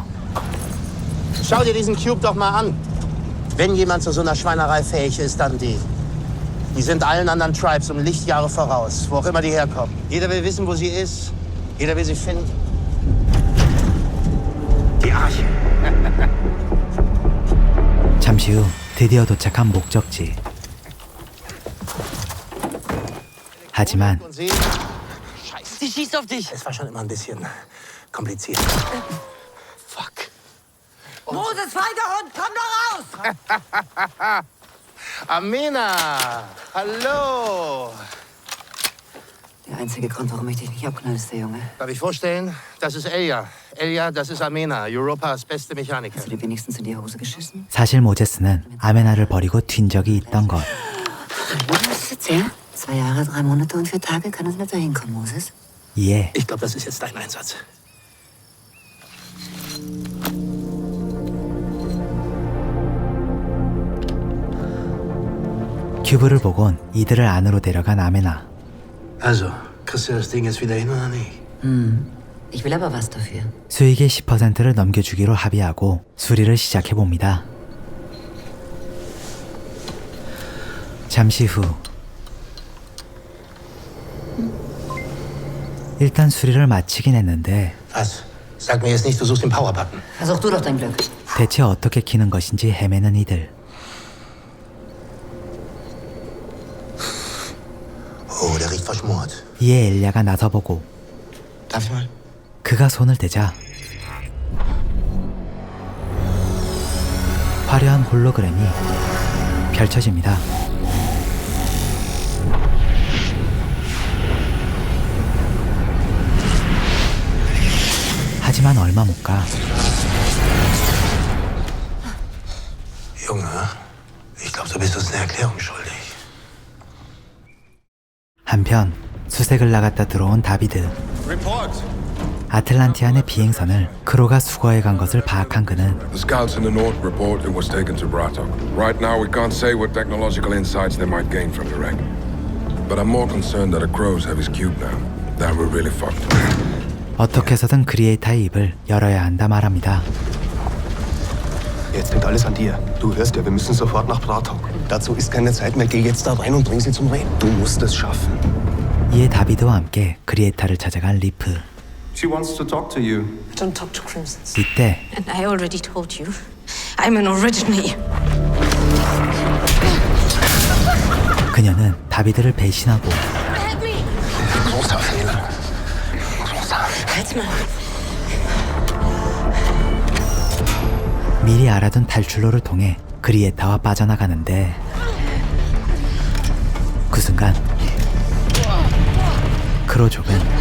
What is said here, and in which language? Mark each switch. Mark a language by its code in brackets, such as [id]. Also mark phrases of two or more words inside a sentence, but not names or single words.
[de] Schau dir diesen Cube doch mal an. Wenn jemand zu so einer Schweinerei fähig ist, dann die. Die sind allen anderen Tribes um Lichtjahre voraus, wo auch immer die herkommen. Jeder will wissen, wo sie ist. Jeder will sie finden. Die Arche. [ko] 잠시 후 드디어 도착한 목적지. 하지만 [de] Und sie? Sie schießt auf dich. Es war schon immer ein bisschen kompliziert. Fuck. Moses, feiner Hund, komm doch raus! Amina! Hallo! Der einzige Grund, warum ich dich nicht abknall, ist der Junge. Darf ich vorstellen? Das ist Elia. Elia, das ist Amina, Europas beste Mechaniker. Hast du dir wenigstens in die Hose geschissen? [ko] 사실 모제스는 아메나를 버리고 튄 적이 있던 것. [de] Was ist jetzt her? 2 Jahre, 3 Monate und 4 Tage kann es nicht dahin kommen, Moses. [ko] 이에 [de] Ich glaube, das ist jetzt dein Einsatz. [ko] 큐브를 보곤 이들을 안으로 데려간 아메나. [de] Also, kriegst du das Ding jetzt wieder hin oder nicht? Ich will aber was dafür. [ko] 수익의 10%를 넘겨주기로 합의하고 수리를 시작해봅니다. 잠시 후 일단 수리를 마치긴 했는데 [de] Was? Sag mir jetzt nicht, du suchst den Power-Button. Versuch du doch dein Glück. [ko] 대체 어떻게 키는 것인지 헤매는 이들. [de] Oh, der riecht verschmort. [ko] 이에 엘리아가 나서보고 [de] Darf ich mal? [ko] 그가 손을 대자 화려한 홀로그램이 펼쳐집니다. 하지만 얼마 못 가 [de] Junge, ich glaube, du bist uns eine Erklärung schuldig. [ko] 한편 수색을 나갔다 들어온 다비드. Report. 아틀란티안의 비행선을 크로가 수거해 간 것을 파악한 그는 [en] The scouts in the north report it was taken to Brattok. Right now we can't say what technological insights they might gain from the wreck. But I'm more concerned that the Crows have his cube now. Then we're really fucked. [ko] 어떻게 해서든 크리에이터의 입을 열어야 한다 말합니다. [de] Jetzt hängt alles an dir. Du hörst ja, wir müssen sofort nach Brattok. Dazu ist keine Zeit mehr. Geh jetzt da rein und bring sie zum Reden. Du musst es schaffen. [ko] 이에 다비드와 함께 크리에이터를 찾아간 리프. [en] She wants to talk to you. Don't talk to Crimsons. [ko] 이때 [en] And I already told you, I'm an original. [ko] 그녀는 다비드를 배신하고 [en] Help me! [de] Großer Fehler. Großer. Halt's mal. [ko] 미리 알아둔 탈출로를 통해 그리에타와 빠져나가는데 그 순간 크로족은